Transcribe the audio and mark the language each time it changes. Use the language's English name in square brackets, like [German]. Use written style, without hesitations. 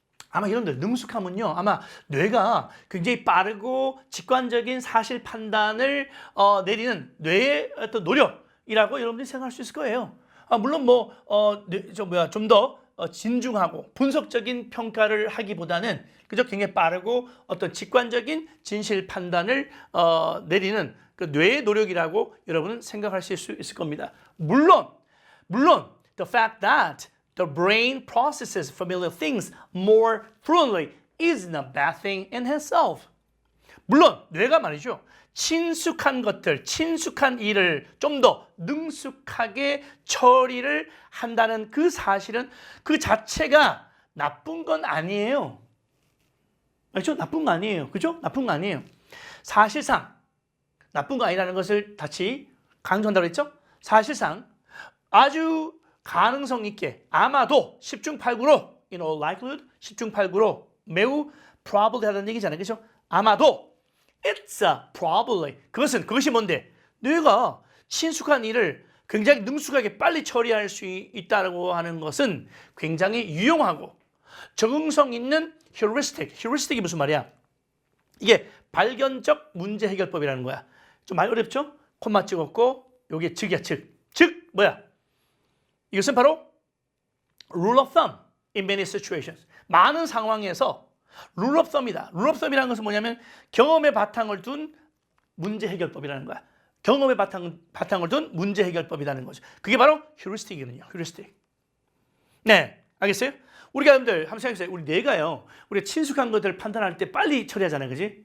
[Korean] 아마 여러분들 능숙함은요. 아마 뇌가 굉장히 빠르고 직관적인 사실 판단을 내리는 뇌의 어떤 노력이라고 여러분들이 생각할 수 있을 거예요. 물론 좀 더 진중하고 분석적인 평가를 하기보다는 그저 굉장히 빠르고 어떤 직관적인 진실 판단을 내리는 그 뇌의 노력이라고 여러분은 생각할 수 있을 겁니다. 물론 [English] the fact that the brain processes familiar things more fluently isn't a bad thing in itself. [Korean] 물론 뇌가 말이죠. 친숙한 일을 좀 더 능숙하게 처리를 한다는 그 사실은 그 자체가 나쁜 건 아니에요. 알죠? 나쁜 거 아니에요. 그죠? 나쁜 거 아니에요. 사실상 나쁜 거 아니라는 것을 다시 강조한다고 했죠? 사실상 아주 가능성 있게 아마도 10중 8구로 likelihood 10중 8구로 매우 probably 하다는 얘기잖아요. 그렇죠? 아마도 [English] it's a probably [Korean] 그것이 뭔데? 뇌가 친숙한 일을 굉장히 능숙하게 빨리 처리할 수 있다고 하는 것은 굉장히 유용하고 적응성 있는 heuristic이 무슨 말이야? 이게 발견적 문제 해결법이라는 거야. 좀 많이 어렵죠? 콤마 찍었고 요게 즉이야. 즉 뭐야? 이것은 바로 [English] rule of thumb in many situations. [Korean] 많은 상황에서 rule of thumb이다. rule of thumb이라는 것은 뭐냐면 경험의 바탕을 둔 문제 해결법이라는 거야. 경험의 바탕을 둔 문제 해결법이라는 거죠. 그게 바로 heuristic이거든요. heuristic. 네, 알겠어요? 우리가 여러분들 한번 생각해보세요. 우리 뇌가요. 우리가 친숙한 것들을 판단할 때 빨리 처리하잖아요. 그지?